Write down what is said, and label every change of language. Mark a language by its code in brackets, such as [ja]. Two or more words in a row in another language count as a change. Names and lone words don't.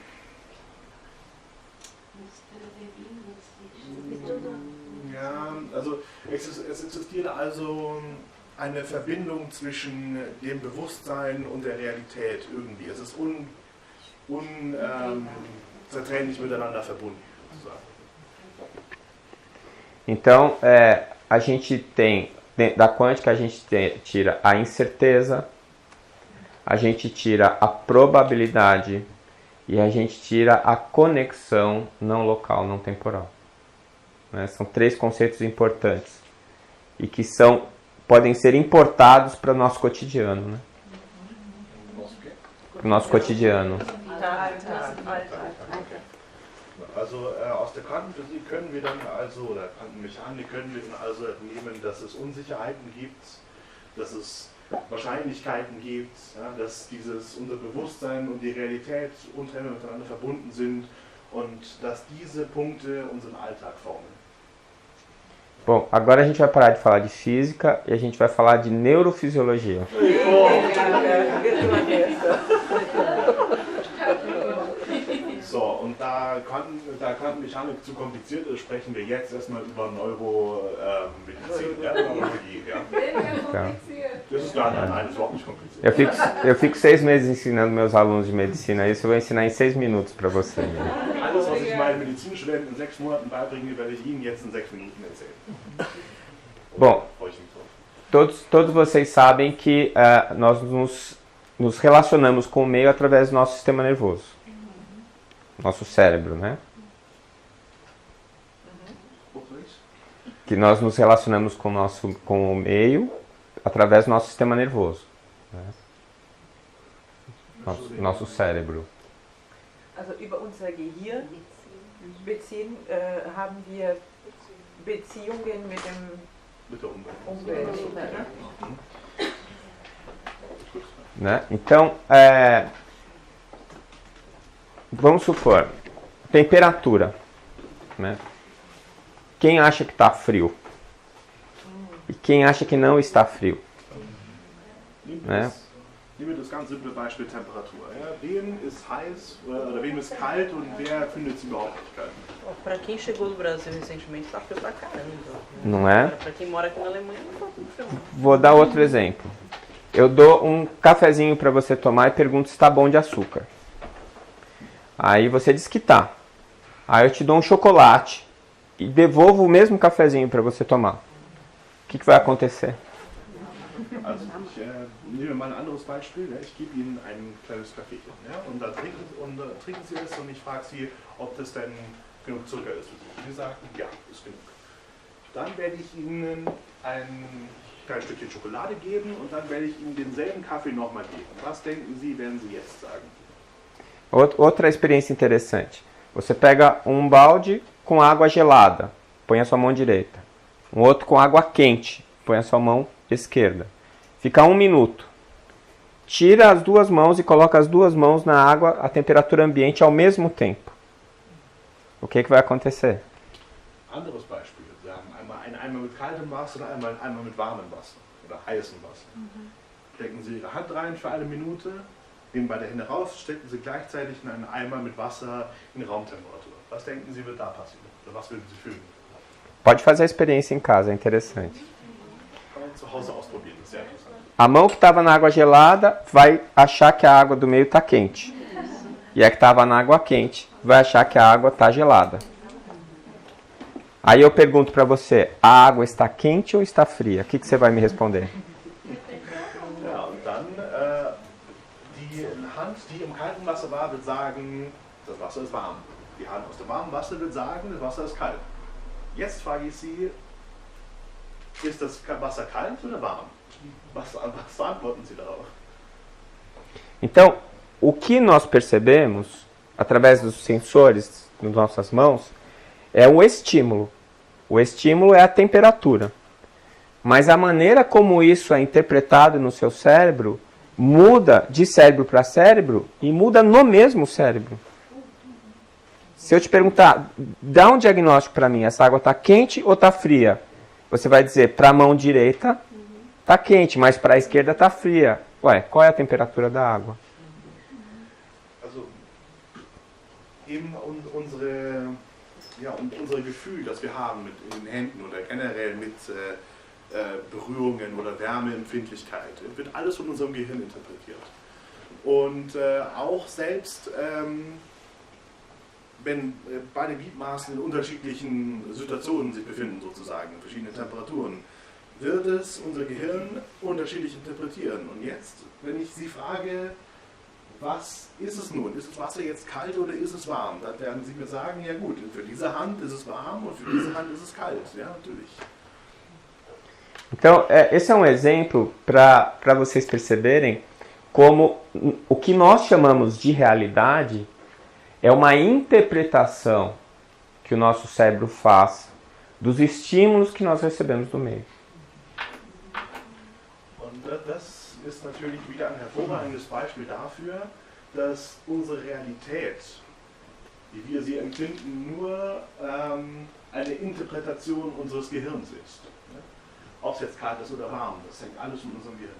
[de] Ja, also es existiert also eine Verbindung zwischen dem Bewusstsein und der Realität irgendwie. Es ist unzertrennlich miteinander verbunden, sozusagen. [pt] Então, a gente tem, da quântica a gente tira a incerteza, a gente tira a probabilidade e a gente tira a conexão não local, não temporal. Né? São 3 conceitos importantes e que podem ser importados para o nosso cotidiano. Né? Para o nosso cotidiano. [de] Also aus der Quantenphysik können wir dann oder Quantenmechanik können wir dann also entnehmen, dass es Unsicherheiten gibt, dass es Wahrscheinlichkeiten gibt, ja, dass unser Bewusstsein und die Realität untrennbar miteinander verbunden sind und dass diese Punkte unseren Alltag formen. [pt] Bom, agora a gente vai parar de falar de física e a gente vai falar de neurofisiologia. [de] So, und da Quantenmechanik zu kompliziert ist, sprechen wir jetzt erstmal über Neuromedizin, Neurologie. Ja. Das ist nein, das ist überhaupt nicht kompliziert. [pt] Eu fico 6 meses ensinando meus alunos de medicina isso, eu vou ensinar em 6 minutos para você. [de] Alles, was ich meinen Medizinstudenten in 6 Monaten beibringe, werde ich Ihnen jetzt in 6 Minuten erzählen. [pt] Bom, todos vocês sabem que nós nos relacionamos com o meio através do nosso sistema nervoso. Nosso cérebro, né? Que nós nos relacionamos com o meio através do nosso sistema nervoso. Né? Nosso cérebro. [de] Also über unser Gehirn haben wir Beziehungen mit der Umwelt. [pt] Né? Então, vamos supor, temperatura. Né? Quem acha que está frio? E quem acha que não está frio? Né? [de] Nehmen wir das ganz simple Beispiel Temperatur. Ja? Wem ist heiß oder wem ist kalt und wer findet es überhaupt nicht kalt? [pt] Para quem chegou do Brasil recentemente, está frio pra caramba. Não é? Para quem mora aqui na Alemanha, não está tudo frio. Vou dar outro exemplo. Eu dou um cafezinho para você tomar e pergunto se está bom de açúcar. Aí você diz que tá. Aí eu te dou um chocolate e devolvo o mesmo cafezinho para você tomar. O que vai acontecer? [de] Also ich nehme mal ein anderes Beispiel. Ja? Ich gebe Ihnen ein kleines Kaffeechen. Ja? Und dann trinken Sie es und ich frage Sie, ob das denn genug Zucker ist für Sie. Sie sagen, ja, ist genug. Dann werde ich Ihnen ein kleines Stückchen Schokolade geben und dann werde ich Ihnen denselben Kaffee nochmal geben. Was denken Sie, werden Sie jetzt sagen? [pt] Outra experiência interessante. Você pega um balde com água gelada, põe a sua mão direita. Um outro com água quente, põe a sua mão esquerda. Fica 1 minuto. Tira as 2 mãos e coloca as 2 mãos na água a temperatura ambiente ao mesmo tempo. O que vai acontecer? [de] Anderes Beispiel. Wir haben einmal einen Eimer mit kaltem Wasser und einmal einen Eimer mit warmem Wasser oder heißem Wasser. Stecken Sie Ihre Hand rein für 1 Minute, nehmen beide Hände raus, stecken Sie gleichzeitig in einen Eimer mit Wasser in Raumtemperatur. Was denken Sie, wird da passieren? Oder was würden Sie fühlen? [pt] Pode fazer a experiência em casa, é interessante. [de] zu Hause ausprobieren, das ist sehr interessant. [pt] A mão que estava na água gelada vai achar que a água do meio está quente. E a que estava na água quente vai achar que a água está gelada. Aí eu pergunto para você, a água está quente ou está fria? O que você vai me responder? [de] Ja, und dann die Hand, die im kalten Wasser war, wird sagen, das Wasser ist warm. Die Hand aus dem warmen Wasser wird sagen, das Wasser ist kalt. Jetzt frage ich Sie, ist das Wasser kalt oder warm? Was antworten Sie darauf? [pt] Então, o que nós percebemos, através dos sensores nas nossas mãos, é o estímulo. O estímulo é a temperatura. Mas a maneira como isso é interpretado no seu cérebro muda de cérebro para cérebro e muda no mesmo cérebro. Se eu te perguntar, dá um diagnóstico para mim, essa água está quente ou está fria? Você vai dizer, para a mão direita está quente, mas para a esquerda está fria. Ué, qual é a temperatura da água? [de] Also, eben unser Gefühl, das wir haben mit den Händen oder generell mit Berührungen oder Wärmeempfindlichkeit, wird alles von unserem Gehirn interpretiert. Und auch selbst wenn beide Gliedmaßen in unterschiedlichen Situationen sich befinden, sozusagen, in verschiedenen Temperaturen, wird es unser Gehirn unterschiedlich interpretieren. Und jetzt, wenn ich Sie frage, was ist es nun? Ist das Wasser jetzt kalt oder ist es warm? Dann werden Sie mir sagen, ja gut, für diese Hand ist es warm und für diese Hand ist es kalt. Ja, natürlich. [pt] Então, esse é um exemplo para vocês perceberem como o que nós chamamos de realidade é uma interpretação que o nosso cérebro faz dos estímulos que nós recebemos do meio. [de] Und das ist natürlich wieder ein hervorragendes Beispiel dafür, dass unsere Realität, wie wir sie empfinden, nur eine Interpretation unseres Gehirns ist. Ob es jetzt kalt ist oder warm, das hängt alles von unserem Gehirn.